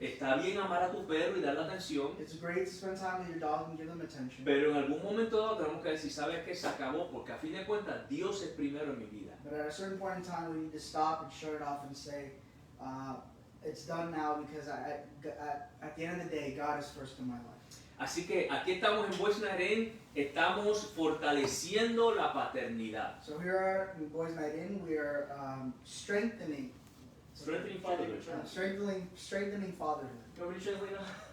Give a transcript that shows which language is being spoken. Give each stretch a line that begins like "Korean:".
Spanish: está bien amar a tu perro y darle atención,
English: It's great to spend time with your dog and give them attention.
Spanish: pero en algún momento dado tenemos que decir, ¿sabes qué? Se acabó, porque a fin de cuentas Dios es primero en mi vida.
English: But at a certain point in time, we need to stop and shut it off and say, it's done now because at the end of the day, God is first in my life.
Spanish: Así que aquí estamos en Boys Night In, estamos fortaleciendo la paternidad.
English: So here in Boys Night In, we are strengthening Fatherhood. strengthening fatherhood. You want me to translate now?